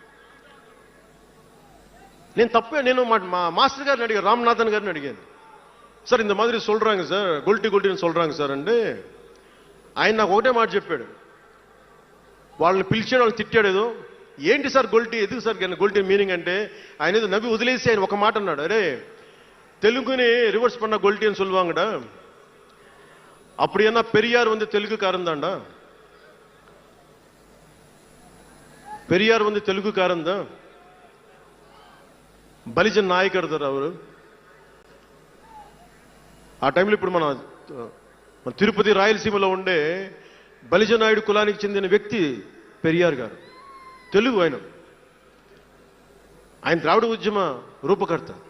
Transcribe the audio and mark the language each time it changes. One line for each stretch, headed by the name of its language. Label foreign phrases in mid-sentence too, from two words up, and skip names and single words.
Telugu: నేను మా మాస్టర్ గారిని అడిగాను, రామ్నాథన్ గారిని అడిగాను, సార్ ఇంత మాదిరి சொல்றாங்க సార్, గొల్టీని சொல்றாங்க సార్ అంటే ఆయన నాకు ఒకటే మాట చెప్పాడు. వాళ్ళని పిలిచాడు, వాళ్ళని తిట్టాడు. ఏదో ఏంటి సార్ గొల్టీ, ఎందుకు సార్ గొల్టీ మీనింగ్ అంటే ఆయన ఏదో నవ్వి వదిలేసి ఆయన ఒక మాట అన్నాడు, అరే తెలుగుని రివర్స్ பண்ண గొల్టీ అని
Tamil: சொல்லுவாங்கடா, அப்படி என்ன பெரியார் வந்து தெலுங்குக்காரன் தான்டா, பெரியார் வந்து தெலுங்குக்காரன் தான்,
Telugu: బలిజన్ నాయకర్ సార్ అవరు. ఆ టైంలో ఇప్పుడు మన తిరుపతి రాయలసీమలో ఉండే బలిజనాయుడు కులానికి చెందిన వ్యక్తి పెరియార్ గారు, తెలుగు. ఆయన ద్రావిడ ఉద్యమ రూపకర్త.